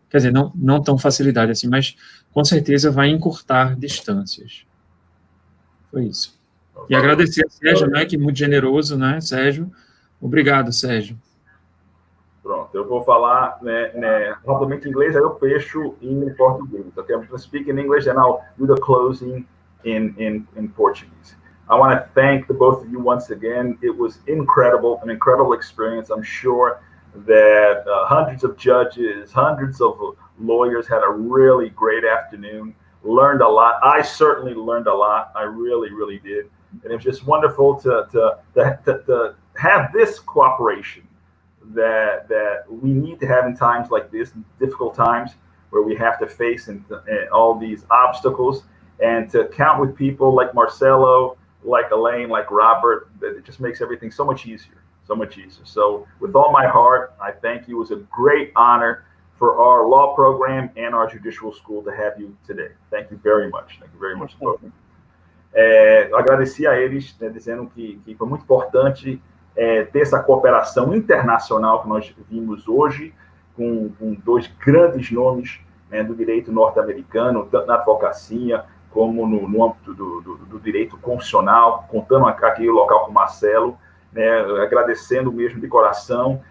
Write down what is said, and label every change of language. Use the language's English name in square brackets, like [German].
[Portuguese] Quer dizer, não tão facilidade assim, mas com certeza vai encurtar distâncias. Foi isso. E agradecer a Sérgio, né, que é muito generoso, né, Sérgio? Obrigado, Sérgio. Pronto. Pronto, eu vou falar rapidamente em inglês, aí eu fecho em português. [English] Okay, I'm going to speak in English and I'll do the closing in Portuguese. I want to thank the both of you once again. It was incredible, an incredible experience. I'm sure that hundreds of judges, hundreds of lawyers had a really great afternoon, learned a lot. I certainly learned a lot. I really, really did. And it was just wonderful to have this cooperation that we need to have in times like this, difficult times where we have to face all these obstacles, and to count with people like Marcelo, like Elaine, like Robert, that it just makes everything so much easier, so much easier. So with all my heart, I thank you. It was a great honor for our law program and our judicial school to have you today. Thank you very much. Thank you very much. [Portuguese] Agradeci a eles, dizendo que foi muito importante ter essa cooperação internacional que nós vimos hoje, com dois grandes nomes do direito norte-americano, tanto na advocacia como no âmbito do direito constitucional, contando aqui o local com o Marcelo, agradecendo mesmo de coração.